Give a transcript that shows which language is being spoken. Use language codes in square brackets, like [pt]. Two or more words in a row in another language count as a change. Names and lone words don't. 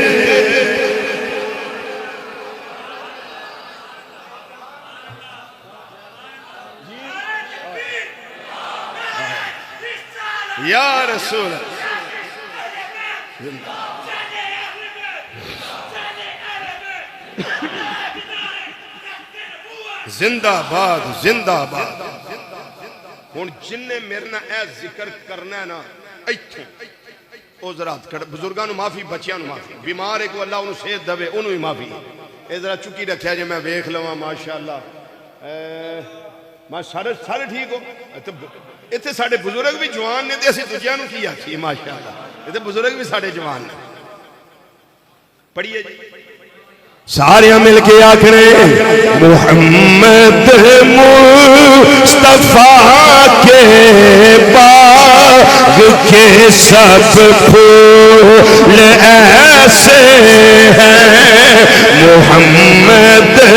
[ur] یا رسول زندہ باد زندہ باد. [pa] ہن جن نے میرے نال اے ذکر کرنا ہے نا ایتھوں او ذرا بزرگاں نو معافی بچیاں نو معافی بیمار ہے کو اللہ انہوں صحت دے انہوں ہی معافی اے ذرا چکی رکھیا جے میں ویکھ لواں ماشاءاللہ میں سارے ٹھیک ہو ایتھے ساڈے بزرگ بھی جوان نے تے اسی دوجیاں نو کی آکھیے ماشاءاللہ ایتھے بزرگ بھی ساڈے جوان نے پڑھیے جی سارے مل کے آکھنے [ur] محمد مصطفیٰ کے باغ کے سب پھول ایسے ہیں محمد